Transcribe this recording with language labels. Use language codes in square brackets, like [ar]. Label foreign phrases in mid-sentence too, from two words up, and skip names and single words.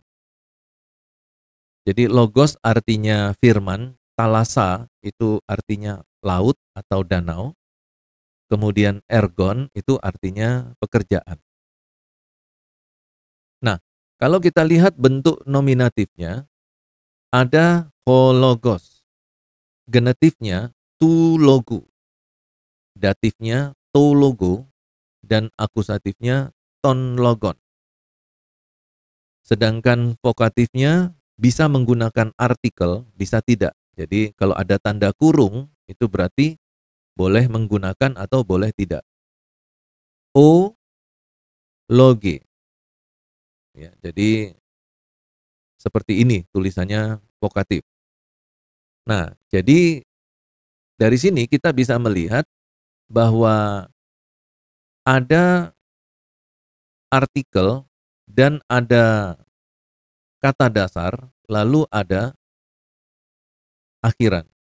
[id] Jadi logos artinya firman, thalassa itu artinya laut atau danau, kemudian ergon itu artinya pekerjaan. Nah, kalau kita lihat bentuk nominatifnya, ada hologos, genetifnya [el] τοῦ λόγου, [id] datifnya [el] τῷ λόγῳ, [id] dan akusatifnya [el] τὸν λόγον. [id] Sedangkan vokatifnya bisa menggunakan artikel, bisa tidak. Jadi kalau ada tanda kurung, itu berarti boleh menggunakan atau boleh tidak. [el] ὦ λόγε. [id] Ya, jadi seperti ini tulisannya vokatif. Nah, jadi dari sini kita bisa melihat bahwa ada artikel dan ada kata dasar, lalu ada akhiran.